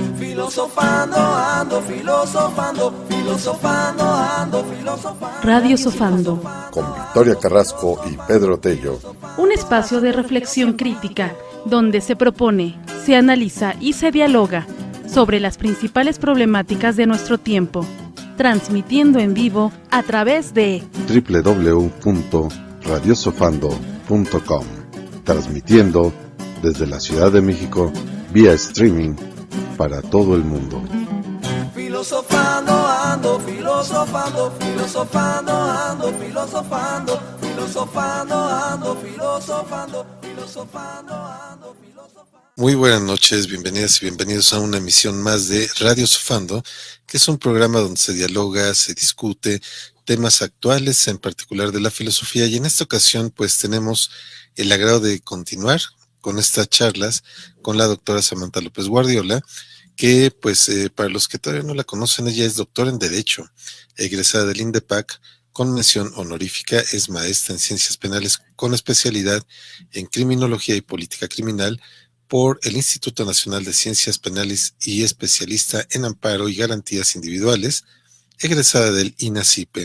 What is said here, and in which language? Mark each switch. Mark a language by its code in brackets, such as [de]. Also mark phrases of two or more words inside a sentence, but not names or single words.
[es] Filosofando, ando filosofando, filosofando, ando filosofando. Radio Sofando. Con Victoria Carrasco y Pedro Tello. Un espacio de reflexión crítica donde se propone, se analiza y se dialoga sobre las principales problemáticas de nuestro tiempo, transmitiendo en vivo a través de www.radiosofando.com, transmitiendo desde la Ciudad de México vía streaming para todo el mundo. Filosofando, ando filosofando, filosofando, ando filosofando, filosofando, ando filosofando, filosofando, ando filosofando. Muy buenas noches, bienvenidas y bienvenidos a una emisión más de Radio Sofando, que es un programa donde se dialoga, se discute temas actuales, en particular de la filosofía, y en esta ocasión pues tenemos el agrado de continuar con estas charlas con la doctora Samantha López Guardiola, que pues para los que todavía no la conocen, ella es doctora en Derecho, egresada del INDEPAC, con mención honorífica, es maestra en Ciencias Penales con especialidad en Criminología y Política Criminal por el Instituto Nacional de Ciencias Penales y especialista en Amparo y Garantías Individuales, egresada del INACIPE.